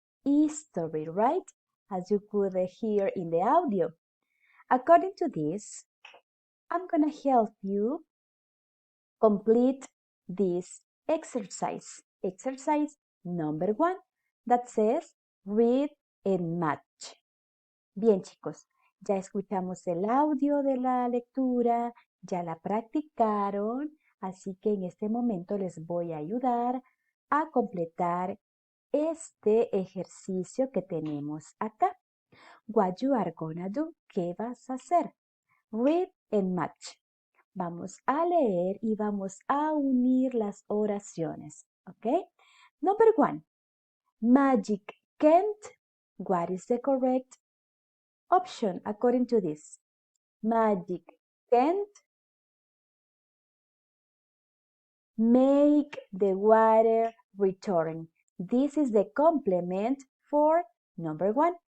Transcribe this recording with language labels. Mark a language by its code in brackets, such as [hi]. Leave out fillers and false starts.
[en] history, right? As you could hear in the audio. According to this, I'm going to help you complete this exercise. Exercise number 1 that says read and match. [es] Bien, chicos, ya escuchamos el audio de la lectura, ya la practicaron, así que en este momento les voy a ayudar a completar este ejercicio que tenemos acá. [en] What you are gonna do? [es] ¿Qué vas a hacer? [en] Read and match. [es] Vamos a leer y vamos a unir las oraciones, ¿ok? [en] Number 1. Magic can't. What is the correct option according to this? Magic can't make the water return. This is the complement for number 1.